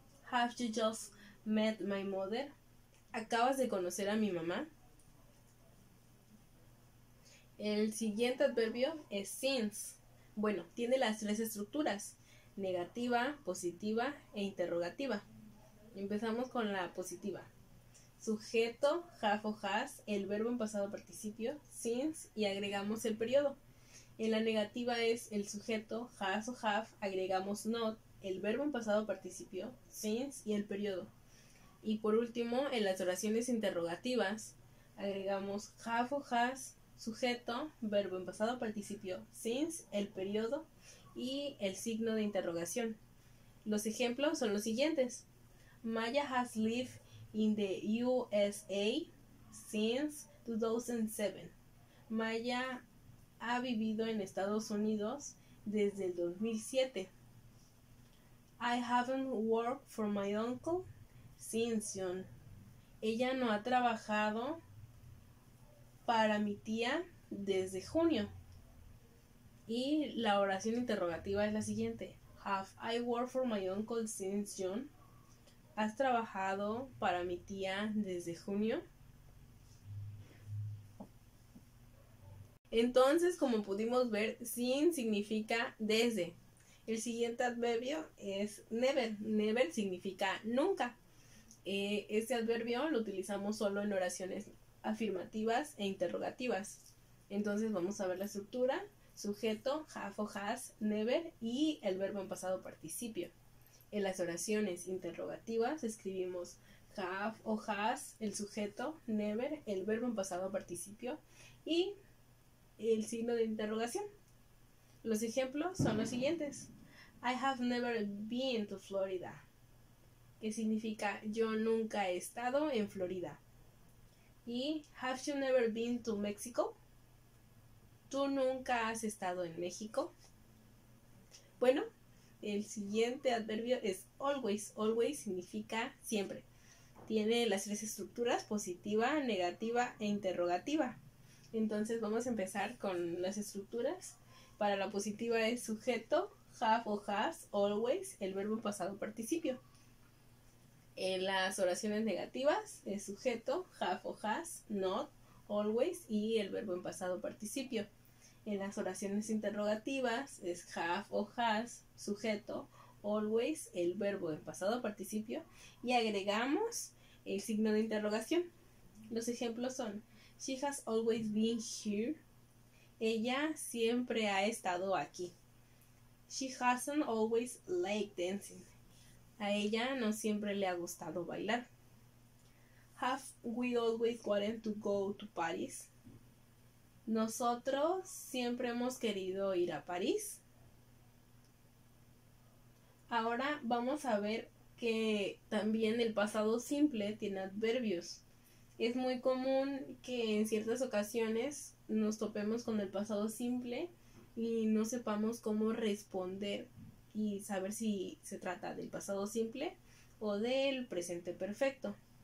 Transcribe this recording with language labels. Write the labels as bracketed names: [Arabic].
[English] Have you just met my mother? [Spanish] ¿Acabas de conocer a mi mamá? El siguiente adverbio es since. Bueno, tiene las tres estructuras, negativa, positiva e interrogativa. Empezamos con la positiva. Sujeto, have o has, el verbo en pasado participio, since y agregamos el periodo. En la negativa es el sujeto, has o have, agregamos not, el verbo en pasado participio, since y el periodo. Y por último, en las oraciones interrogativas, agregamos have o has, sujeto, verbo en pasado participio, since, el periodo y el signo de interrogación. Los ejemplos son los siguientes. [English] Maya has lived in the USA since 2007. [Spanish] Maya ha vivido en Estados Unidos desde el 2007. [English] I haven't worked for my uncle since June. [Spanish] Ella no ha trabajado para mi tía desde junio. Y la oración interrogativa es la siguiente. [English] Have I worked for my uncle since June? [Spanish] ¿Has trabajado para mi tía desde junio? Entonces, como pudimos ver, sin significa desde. El siguiente adverbio es never. Never significa nunca. Este adverbio lo utilizamos solo en oraciones afirmativas e interrogativas. Entonces vamos a ver la estructura: sujeto, have o has, never, y el verbo en pasado participio. En las oraciones interrogativas escribimos have o has, el sujeto, never, el verbo en pasado participio y el signo de interrogación. Los ejemplos son los siguientes. [English] I have never been to Florida, [Spanish] que significa yo nunca he estado en Florida. [English] Y have you never been to Mexico? [Spanish] ¿Tú nunca has estado en México? Bueno, el siguiente adverbio es always. Always significa siempre. Tiene las tres estructuras: positiva, negativa e interrogativa. Entonces vamos a empezar con las estructuras. Para la positiva es sujeto, have o has, always, el verbo en pasado participio. En las oraciones negativas es sujeto, have o has, not, always y el verbo en pasado participio. En las oraciones interrogativas es have o has, sujeto, always, el verbo en pasado participio y agregamos el signo de interrogación. Los ejemplos son: [English] she has always been here. [Spanish] Ella siempre ha estado aquí. [English] She hasn't always liked dancing. [Spanish] A ella no siempre le ha gustado bailar. [English] Have we always wanted to go to Paris? [Spanish] Nosotros siempre hemos querido ir a París. Ahora vamos a ver que también el pasado simple tiene adverbios. Es muy común que en ciertas ocasiones nos topemos con el pasado simple y no sepamos cómo responder y saber si se trata del pasado simple o del presente perfecto.